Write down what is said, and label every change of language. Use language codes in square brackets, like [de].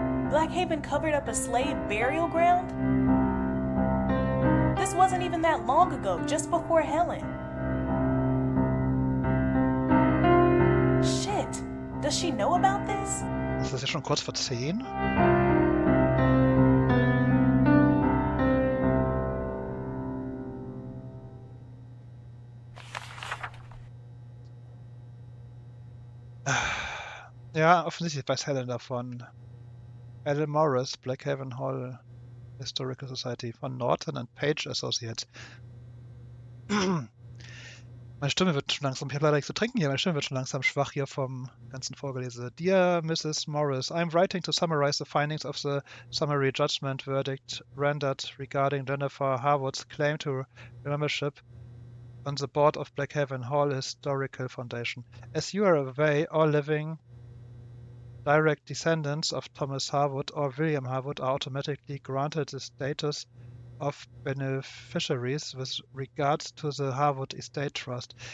[en] Blackhaven covered up a slave burial ground? This wasn't even that long ago, just before Helen. Shit! Does she know about this? [de] Ist das ja schon kurz vor 10? Ja, offensichtlich weiß Helen davon. Alan Morris, Blackhaven Hall Historical Society von Norton and Page Associates. Meine Stimme wird schon langsam, ich habe leider nichts zu trinken hier, meine Stimme wird schon langsam schwach hier vom ganzen Vorgelese. [en] Dear Mrs. Morris, I'm writing to summarize the findings of the summary judgment verdict rendered regarding Jennifer Harwood's claim to membership on the board of Blackhaven Hall Historical Foundation. As you are aware, all living direct descendants of Thomas Harwood or William Harwood are automatically granted the status of beneficiaries with regards to the Harwood Estate Trust.